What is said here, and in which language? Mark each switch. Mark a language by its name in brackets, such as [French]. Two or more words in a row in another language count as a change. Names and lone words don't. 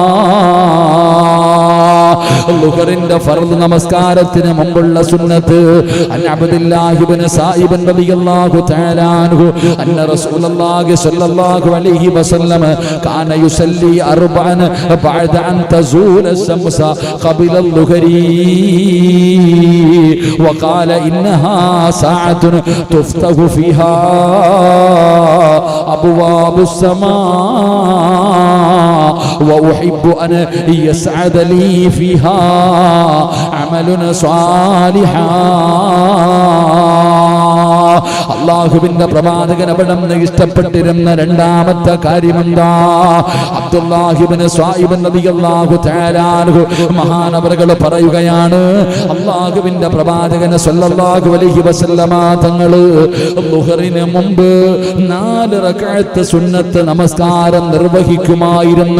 [Malayalam] ളുഹറിന്റെ ഫർദ് നമസ്കാരത്തിന് മുമ്പുള്ള സുന്നത്ത്. [Arabic] عن عبد الله بن السائب رضي الله تعالى عنه أن رسول الله صلى الله عليه وسلم كان يصلي 4 بعد أن تزول الشمس قبل الظهر وقال إنها ساعة تفتح فيها أبواب السماء وأحب أن يسعد لي فيها عمل صالحا. [Malayalam] അള്ളാഹുവിന്റെ പ്രവാചകൻ അവിടുന്ന് ഇഷ്ടപ്പെട്ടിരുന്ന രണ്ടാമത്തെ കാര്യമെന്താ? അബ്ദുല്ലാഹി ഇബ്നു സ്വായിബ് [Arabic] رضي الله تعالى عنه [Malayalam] മഹാനവറുകൾ പറയുകയാണ്, അള്ളാഹുവിന്റെ പ്രവാചകൻ [Arabic] صلى الله عليه وسلم [Malayalam] തങ്ങൾ ളുഹറിന് മുമ്പ് 4 റക്അത്ത് സുന്നത്ത് നമസ്കാരം നിർവഹിക്കുമായിരുന്നു.